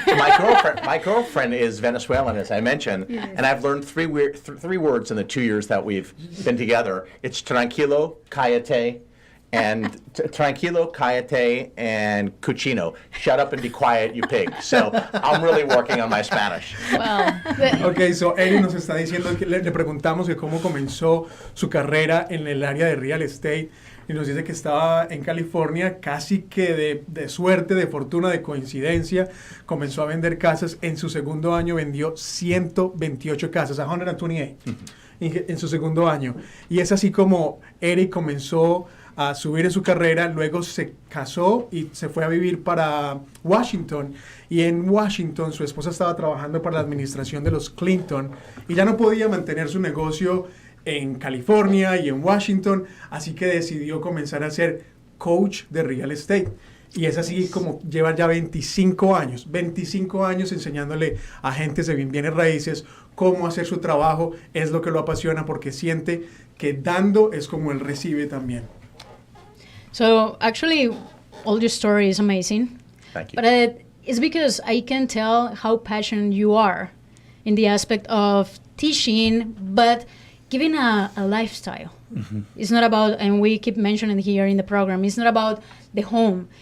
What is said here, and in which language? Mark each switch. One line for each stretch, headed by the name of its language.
English: My girlfriend is Venezuelan, as I mentioned, and I've learned three words in the 2 years that we've been together. It's
Spanish: tranquilo, cállate,
English: and tranquilo, cállate, and
Spanish: cuchino.
English: Shut up and be quiet, you pig. So I'm really working on my Spanish.
Spanish: Ok, so Eric nos está diciendo que le preguntamos que cómo comenzó su carrera en el área de real estate y nos dice que estaba en California casi que de suerte, de fortuna, de coincidencia. Comenzó a vender casas. En su segundo año vendió 128 casas, 128 en su segundo año. Y es así como Eric comenzó a subir en su carrera, luego se casó y se fue a vivir para Washington, y en Washington su esposa estaba trabajando para la administración de los Clinton y ya no podía mantener su negocio en California y en Washington, así que decidió comenzar a ser coach de real estate. Y es así como lleva ya 25 años enseñándole a agentes de bienes raíces cómo hacer su trabajo, es lo que lo apasiona porque siente que dando es como él recibe también.
English: So actually, all your story is amazing. Thank you. But it's because I can tell how passionate you are in the aspect of teaching, but giving a lifestyle. Mm-hmm. It's not about, and we keep mentioning here in the program, it's not about the home.